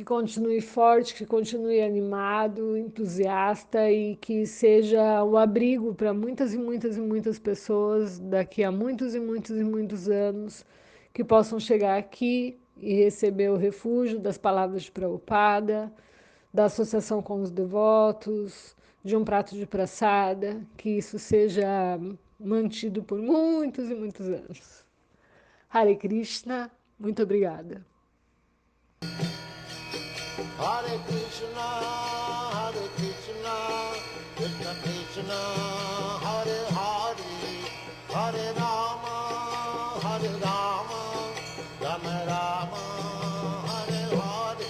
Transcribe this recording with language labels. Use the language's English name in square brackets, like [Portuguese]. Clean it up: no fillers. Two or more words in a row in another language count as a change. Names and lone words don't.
[Portuguese] continue forte, que continue animado, entusiasta e que seja o abrigo para muitas e muitas e muitas pessoas daqui a muitos e muitos e muitos anos que possam chegar aqui e receber o refúgio das palavras de Prabhupada, da associação com os devotos, de um prato de praçada, que isso seja mantido por muitos e muitos anos. [Sanskrit] हरे कृष्ण, [Portuguese] muito obrigada. [Sanskrit] हरे कृष्ण, कृष्ण कृष्ण, हरे हरे, हरे राम, राम राम, हरे हरे.